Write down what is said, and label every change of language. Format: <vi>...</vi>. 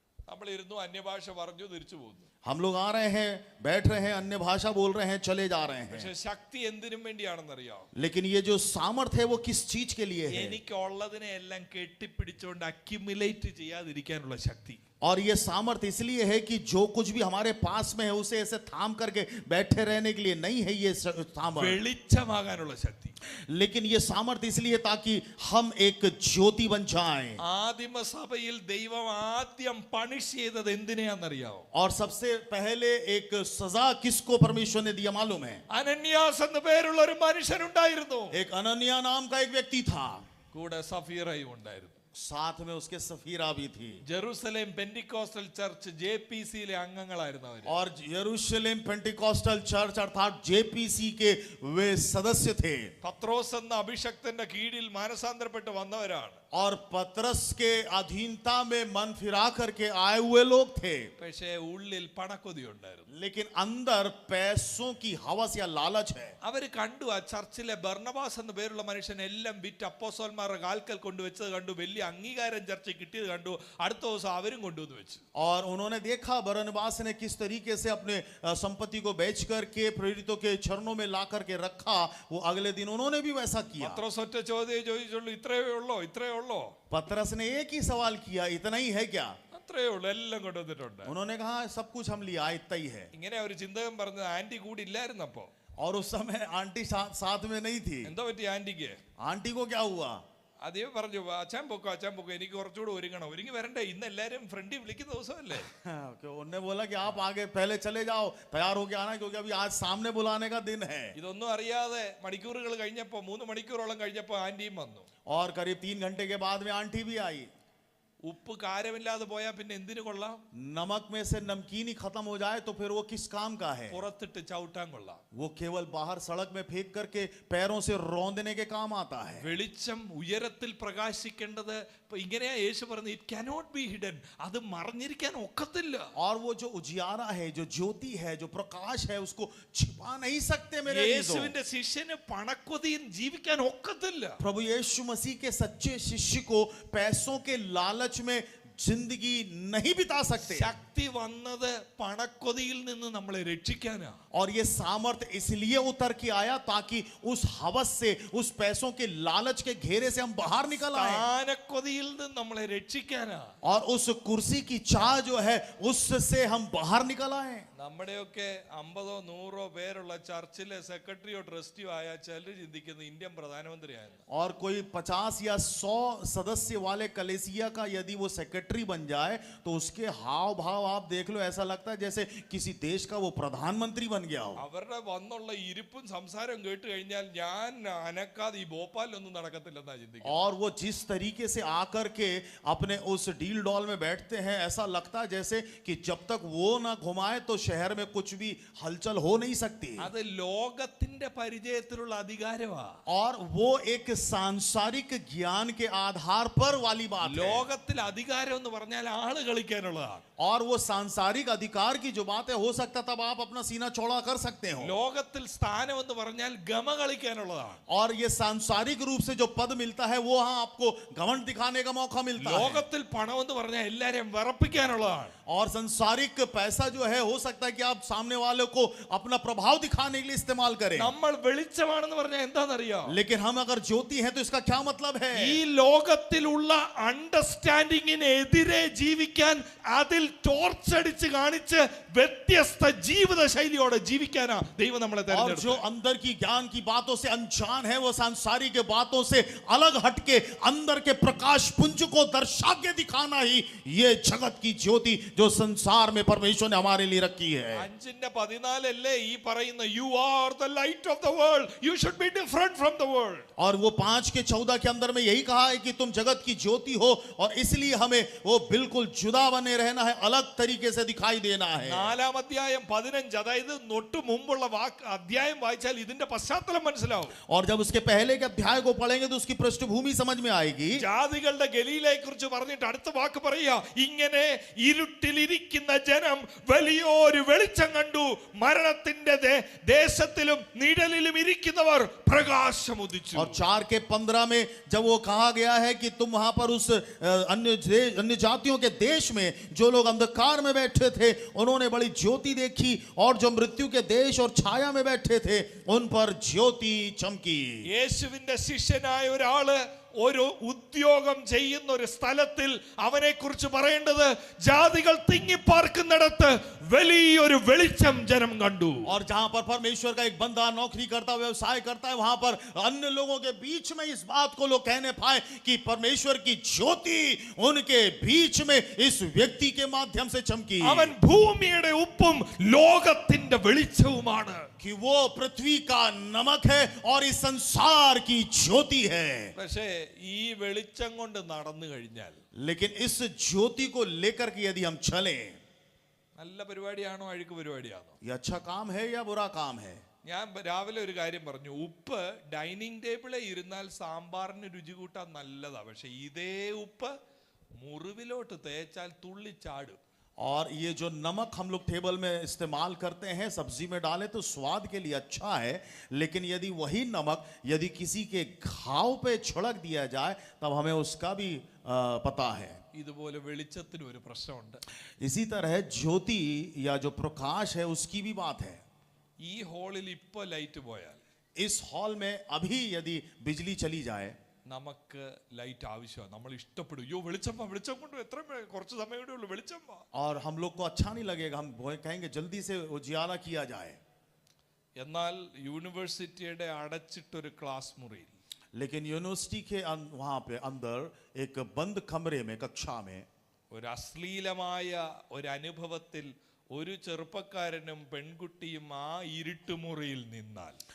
<ml>നമ്മൾ ഇരുന്നു അന്യഭാഷ പറഞ്ഞു തിരിച്ചു പോകുന്നു.</ml> <hi>हम लोग आ रहे हैं, बैठ रहे हैं, अन्य भाषा बोल रहे हैं, चले जा रहे</hi> <ml>പക്ഷെ</ml> <hi>हैं.</hi> <ml>ശക്തി എന്തിനും വേണ്ടിയാണെന്നറിയാം?</ml> <hi>लेकिन ये जो सामर्थ है वो किस चीज के लिए है?</hi> <ml>എനിക്കുള്ളതിനെ എല്ലാം കെട്ടിപ്പിടിച്ചുകൊണ്ട് അക്യുമുലേറ്റ് ചെയ്യാതിരിക്കാനുള്ള ശക്തി.</ml> <hi>और ये सामर्थ इसलिए है कि जो कुछ भी हमारे पास में है उसे ऐसे थाम करके बैठे रहने के लिए नहीं है ये सामर्थ.</hi> <ml>വെളിച്ചമാകാനുള്ള ശക്തി.</ml> <hi>लेकिन ये सामर्थ इसलिए ताकि हम एक ज्योति बन जाएं.</hi> <ml>ആദിമ സഭയിൽ ദൈവം ആദ്യം പണിഷ് ചെയ്തത് എന്തിനെയാണെന്നറിയാമോ?</ml> <hi>और सबसे पहले एक सजा किसको परमेश्वर ने दिया मालूम है?</hi> <ml>അനന്യാസ് എന്ന പേരുള്ള ഒരു മനുഷ്യനുണ്ടായിരുന്നു.</ml> <hi>एक अनन्या नाम का एक व्यक्ति था.</hi> <ml>കൂടെ സഫീറയും ഉണ്ടായിരുന്നു.</ml> <hi>साथ में उसके सफीरा भी थी.</hi> <ml>ജെറുസലേം പെന്റിക്കോസ്റ്റൽ ചർച്ച് JPCയിലെ അംഗങ്ങളായിരുന്നു അവർ.</ml> <hi>और यरूशलेम पेंटिकॉस्टल चर्च अर्थात JPC के वे सदस्य थे.</hi> <ml>പത്രോസ് എന്ന അഭിഷക്തന്റെ കീഴിൽ മാനസാന്തരപ്പെട്ട് വന്നവരാണ്.</ml> <hi>और पतरस के अधीनता में मन फिरा करके आए हुए लोग थे,</hi> <ml>പക്ഷേ ഉള്ളിൽ പണക്കൊതി ഉണ്ടായിരുന്നു.</ml> <hi>लेकिन अंदर पैसों की हवस या लालच है.</hi> <ml>അവര് കണ്ടു ആ ചർച്ചിലെ ബർണബാസ് എന്ന പേരുള്ള മനുഷ്യൻ എല്ലാം വിറ്റ് അപ്പോസ്തലന്മാരുടെ കാൽക്കൽ കൊണ്ടുവച്ചത് കണ്ടു, വലിയ അംഗീകാരം ചർച്ച കിട്ടിയത് കണ്ടു. അടുത്ത ദിവസം അവരും കൊണ്ടുവന്ന് വെച്ചു.</ml> <hi>और उन्होंने देखा बरनबास ने किस तरीके से अपने संपत्ति को बेच करके प्रेरितों के चरणों में ला करके रखा. वो अगले दिन उन्होंने भी वैसा किया.</hi> <ml>പത്രോസ് ഒറ്റ ചോദ്യം ചോദിച്ചുള്ളൂ, ഇത്രയേ ഉള്ളോ, ഇത്രയേ ഉള്ളോ?</ml> <hi>पतरस ने एक ही सवाल किया, इतना ही है क्या?</hi> <ml>അത്രയേ ഉള്ളൂ, എല്ലാം കൊണ്ടുവന്നിട്ടുണ്ട്.</ml> <hi>उन्होंने कहा सब कुछ हम लिया, इतना ही है.</hi> <ml>ഇങ്ങനെ ഒരു ചിന്തകൻ പറഞ്ഞത് ആന്റി കൂടി ഇല്ലായിരുന്നപ്പോ.</ml> <hi>और उस समय आंटी साथ में नहीं थी.</hi> <ml>എന്തോ പറ്റി ആന്റിക്ക്?</ml> <hi>आंटी को क्या हुआ?</hi> <ml>അതേ പറഞ്ഞു, അച്ഛൻ പൊക്കോ എനിക്ക് കുറച്ചുകൂടെ ഒരുങ്ങണം. ഒരുങ്ങി വരണ്ടേ, ഇന്ന് എല്ലാരും ഫ്രണ്ടി വിളിക്കുന്ന ദിവസമല്ലേ.</ml> <hi>उन्होंने बोला कि आप आगे पहले चले जाओ, तैयार होके आना, क्योंकि अभी आज सामने बुलाने का दिन है.</hi> <ml>ഇതൊന്നും അറിയാതെ മണിക്കൂറുകൾ കഴിഞ്ഞപ്പോ, 3 മണിക്കൂറോളം കഴിഞ്ഞപ്പോ ആന്റിയും വന്നു.</ml> <hi>और करीब 3 घंटे के बाद में आंटी भी आई.</hi> <ml>ഉപ്പ് കാരമില്ലാതെ പോയാ പിന്നെ എന്തിനു കൊള്ളാം?</ml> <hi>नमक में से नमकीन ही खत्म हो जाए तो फिर वो किस काम का है?</hi> <ml>പുറത്തിട്ട് ചവിട്ടാൻ കൊള്ളാം.</ml> <hi>वो केवल बाहर सड़क में फेंक करके पैरों से रौंदने के काम आता है.</hi> <ml>വെളിച്ചം ഉയരത്തിൽ പ്രകാശിക്കേണ്ടത് ഇങ്ങനെയാ യേശു പറഞ്ഞു,</ml> <en>It cannot be hidden.</en> <ml>അത് മറഞ്ഞിരിക്കാൻ ഒക്കത്തില്ല.</ml> <hi>और वो जो उजियारा है, जो ज्योति है, जो प्रकाश है, उसको छिपा नहीं सकते मेरे अजीजों.</hi> <ml>യേശുവിന്റെ ശിഷ്യന് പണക്കൊതിയിൽ ജീവിക്കാൻ ഒക്കത്തില്ല.</ml> <hi>प्रभु यीशु मसीह के सच्चे शिष्य को पैसों के लालच में जिंदगी नहीं बिता सकते.</hi> <ml>ശക്തി വന്നത് പണക്കൊതിയിൽ നിന്ന് നമ്മളെ രക്ഷിക്കാനാ.</ml> <hi>और ये सामर्थ इसलिए उतर के आया ताकि उस हवस से, उस पैसों के लालच के घेरे से हम बाहर निकल आए.</hi> <ml>സ്ഥാനക്കൊതിയിൽ നിന്ന് നമ്മളെ രക്ഷിക്കാനാ.</ml> <hi>और उस कुर्सी की चाह जो है उससे हम बाहर निकल आए.</hi> <ml>നമ്മുടെയൊക്കെ 50-100 പേരുള്ള ചർച്ചിലെ സെക്രട്ടറിയോ ട്രസ്റ്റിയോ ആയ ചിലർ ചിന്തിക്കുന്നത് ഇന്ത്യൻ പ്രധാനമന്ത്രിയായിരുന്നു.</ml> <hi>और कोई 50 या 100 सदस्य वाले कलेसिया का यदि वो सेक्रेटरी बन जाए तो उसके हाव भाव आप देख लो, ऐसा लगता है जैसे किसी देश का वो प्रधानमंत्री बन गया हो.</hi> <ml>അവരുടെ വന്നുള്ള ഇരിപ്പും സംസാരം കേട്ട് കഴിഞ്ഞാൽ ഞാൻ അനക്കാതെ ഈ ഭോപ്പാലൊന്നും നടക്കത്തില്ലെന്നാ ചിന്തിക്കുന്നത്.</ml> <hi>और वो जिस तरीके से आकर के अपने उस डील डॉल में बैठते हैं, ऐसा लगता है जैसे कि जब तक वो ना घुमाए तो शहर में कुछ भी हलचल हो नहीं सकती.</hi> <ml>അത് ലോകത്തിന്റെ പരിചയത്തിലുള്ള അധികാരമാ.</ml> <hi>और वो एक सांसारिक ज्ञान के आधार पर वाली बात है.</hi> <ml>ലോകത്തിൽ അധികാരം എന്ന് പറഞ്ഞാൽ ആള് കളിക്കാനുള്ളതാണ്.</ml> <hi>और वो सांसारिक अधिकार की जो बात है, हो सकता तब आप अपना सीना चौड़ा कर सकते हो.</hi> <ml>ലോകത്തിൽ സ്ഥാനം എന്ന് പറഞ്ഞാൽ ഗമ കളിക്കാനുള്ളതാണ്.</ml> <hi>और ये सांसारिक रूप से जो पद मिलता है वो हाँ आपको घमंड दिखाने का मौका मिलता है.</hi> <ml>ലോകത്തിൽ പണം എന്ന് പറഞ്ഞാൽ എല്ലാരെയും വിറപ്പിക്കാനുള്ളതാണ്.</ml> <hi>और सांसारिक पैसा जो है, हो सकता है कि आप सामने वाले को अपना प्रभाव दिखाने के लिए इस्तेमाल करें.</hi> <ml>നമ്മൾ വെളിച്ചമാണെന്ന് പറഞ്ഞാൽ എന്താണെന്നറിയോ?</ml> <hi>लेकिन हम अगर ज्योति हैं तो इसका क्या मतलब है?</hi> <ml>ഈ ലോകത്തിലുള്ള അണ്ടർസ്റ്റാൻഡിങ്ങിനെതിരെ ജീവിക്കാൻ, അതിൽ ടോർച്ച് അടിച്ച് കാണിച്ച് വ്യത്യസ്ത ജീവിത ശൈലിയോടെ ജീവിക്കാനാ ദൈവം നമ്മളെ</ml> <hi>और</hi> <ml>തിരഞ്ഞെടുത്തത്.</ml> <hi>जो अंदर की ज्ञान की बातों से अनजान है, वो सांसारिक बातों से अलग हटके अंदर के प्रकाश पुंज को दर्शा के दिखाना ही ये जगत की ज्योति जो संसार में परमेश्वर ने हमारे लिए रखी है.</hi> <en>5:14</en> <ml>अല്ലേ ഈ പറയുന്ന</ml> <en>you are the light of the world, you should be different from the world.</en> <hi>और वो 5:14 के अंदर में यही कहा है कि तुम जगत की ज्योति हो, और इसलिए हमें वो बिल्कुल जुदा बने रहना है, अलग तरीके से दिखाई देना है.</hi> <ml>4-ാം അധ്യായം 15, അതായത് തൊട്ട് മുമ്പുള്ള അധ്യായം വായിച്ചാൽ ഇതിന്റെ പശ്ചാത്തലം മനസ്സിലാവും.</ml> <hi>और जब उसके पहले के अध्याय को पढ़ेंगे तो उसकी पृष्ठभूमि समझ में आएगी.</hi> <ml>ജാതികളുടെ ഗലീലയെ കുറിച്ച് പറഞ്ഞിട്ട് അടുത്ത വാക്ക് പറയുക, ഇങ്ങനെ ഇരുട്ടിലിരിക്കുന്ന ജനം വലിയൊരു വെളിച്ചം കണ്ടു, മരണത്തിന്റെ ദേശത്തിലും നിഴലിലും ഇരിക്കുന്നവർ പ്രകാശം ഉദിച്ചു.</ml> <hi>और 4:15 में जब वो कहा गया है कि तुम वहां पर उस अन्य जातियों के देश में जो लोग अंधकार में बैठे थे, उन्होंने बड़ी ज्योति देखी, और जो मृत्यु के देश और छाया में बैठे थे उन पर ज्योति चमकी.</hi> <ml>യേശുവിന്റെ ശിഷ്യനായ ഒരാള് ഒരു ഉദ്യോഗം ചെയ്യുന്ന ഒരു സ്ഥലത്തിൽ അവനെ കുറിച്ച് പറയേണ്ടത്, ജാതികൾ തിങ്ങിപ്പാർക്കുന്നിടത്ത് വലിയൊരു വെളിച്ചം ജനം കണ്ടു.</ml> <hi>और जहां पर परमेश्वर का एक बंदा नौकरी करता, व्यवसाय करता है, वहां पर अन्य लोगों के बीच में इस बात को लोग कहने पाए कि परमेश्वर की ज्योति उनके बीच में इस व्यक्ति के माध्यम से चमकी.</hi> <ml>അവൻ ഭൂമിയുടെ ഉപ്പും ലോകത്തിന്റെ വെളിച്ചവുമാണ്.</ml> <hi>कि वो पृथ्वी का नमक है और इस संसार की ज्योति है.</hi> <ml>പക്ഷേ ഈ വെളിച്ചം കൊണ്ട് നടന്നു കഴിഞ്ഞാൽ,</ml> <hi>लेकिन इस ज्योति को लेकर के यदि हम चलें,</hi> <ml>നല്ല പരിപാടിയാണോ അഴുക്ക് പരിപാടിയാണോ?</ml> <hi>ये अच्छा काम है या बुरा काम है?</hi> <ml>ഞാൻ രാവിലെ ഒരു കാര്യം പറഞ്ഞു, ഉപ്പ് ഡൈനിങ് ടേബിളിൽ ഇരുന്നാൽ സാമ്പാറിന് രുചി കൂട്ടാൻ നല്ലതാ, പക്ഷെ ഇതേ ഉപ്പ് മുറിവിലോട്ട് തേച്ചാൽ തുള്ളിച്ചാടും.</ml> <hi>और ये जो नमक हम लोग टेबल में इस्तेमाल करते हैं सब्जी में डालें तो स्वाद के लिए अच्छा है, लेकिन यदि वही नमक यदि किसी के घाव पे छिड़क दिया जाए तब हमें उसका भी पता है।</hi> <ml>ഇതുപോലെ വെളിച്ചത്തിന് ഒരു പ്രശ്നമുണ്ട്.</ml> <hi>इसी तरह ज्योति या जो प्रकाश है उसकी भी बात है।</hi> <ml>ഈ ഹോളിൽ ഇപ്പൊ ലൈറ്റ് പോയാൽ,</ml> <hi>इस हॉल में अभी यदि बिजली चली जाए</hi> <ml>നമുക്ക് ലൈറ്റ് ആവശ്യമാണ്. നമ്മൾ ഇഷ്ടപ്പെടും, അയ്യോ വെളിച്ചം വെളിച്ചം കൊണ്ട് എത്ര കുറച്ച് സമയം കൂടെ ഉള്ളൂ, വെളിച്ചം വാ.</ml> <hi>और हम लोग को अच्छा नहीं लगेगा, हम कहेंगे जल्दी से उजियारा किया जाए।</hi> <ml>എന്നാൽ യൂണിവേഴ്സിറ്റിയുടെ അടച്ചിട്ടൊരു ക്ലാസ് മുറിയിൽ</ml> <hi>लेकिन यूनिवर्सिटी के वहां पे अंदर एक बंद कमरे में कक्षा में</hi> <ml>ഒരു അശ്ലീലമായ ഒരു അനുഭവത്തിൽ ഒരു ചെറുപ്പക്കാരനും പെൺകുട്ടിയും ആ ഇരുട്ടുമുറിയിൽ നിന്നാൽ,</ml>